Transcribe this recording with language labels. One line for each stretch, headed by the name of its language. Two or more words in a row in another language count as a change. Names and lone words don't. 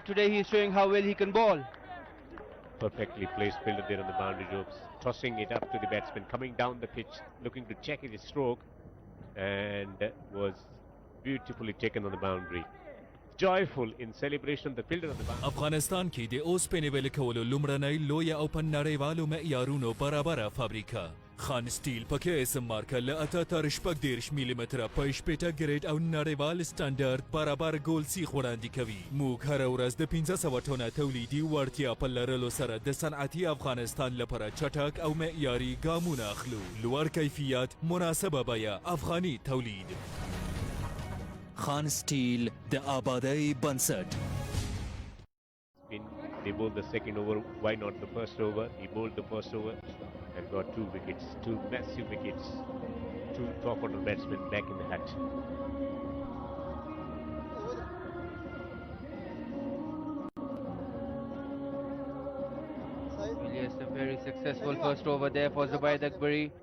English: Today he is showing how well he can bowl. Perfectly placed fielder there on the boundary ropes, tossing it up to the batsman, coming down the pitch, looking to check his stroke, and was beautifully taken on the boundary. Joyful in celebration, the fielder on the boundary.
Pashto: افغانستان کې د اوسپنې ویلې کولو لومړنۍ لویه او په نړیوالو معیارونو برابره فابریکه خان سټیل پکې اسم مارکه له 88 ملي متره په شپېته ګریډ او نړیوال سټانډرډ برابر ګول سیخ وړاندې کوي. موږ هره ورځ د 1500 ټنه تولیدي وړتیا په لرلو سره د صنعتي افغانستان لپاره چټک او معیاري ګامونه اخلو. لوړ کیفیت، مناسبه بیه، افغاني تولید. خان سټیل د آبادۍ بنسټ.
English: They bowled the second over. Why not the first over? He bowled the first over and got 2 wickets, 2 massive wickets. 2 top order batsmen back in the hut. Well, yes, a very successful first over there for Zubaid Akbari.